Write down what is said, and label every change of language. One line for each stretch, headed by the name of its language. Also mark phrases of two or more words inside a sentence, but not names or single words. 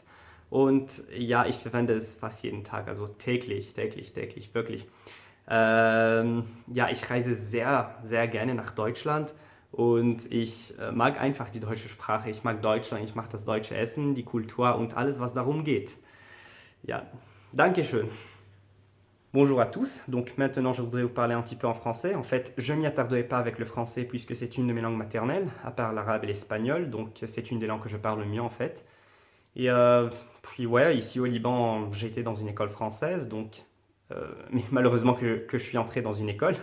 German: Und ja, ich verwende es fast jeden Tag, also täglich, täglich, täglich, wirklich. Ja, ich reise sehr, sehr gerne nach Deutschland und ich mag einfach die deutsche Sprache. Ich mag Deutschland, ich mag das deutsche Essen, die Kultur und alles, was darum geht. Ja, danke schön.
French: Bonjour à tous, donc maintenant je voudrais vous parler un petit peu en français. En fait, je m'y attarderai pas avec le français puisque c'est une de mes langues maternelles, à part l'arabe et l'espagnol, donc c'est une des langues que je parle le mieux en fait. Et puis ouais, ici au Liban, j'ai été dans une école française, donc mais malheureusement que je suis entré dans une école.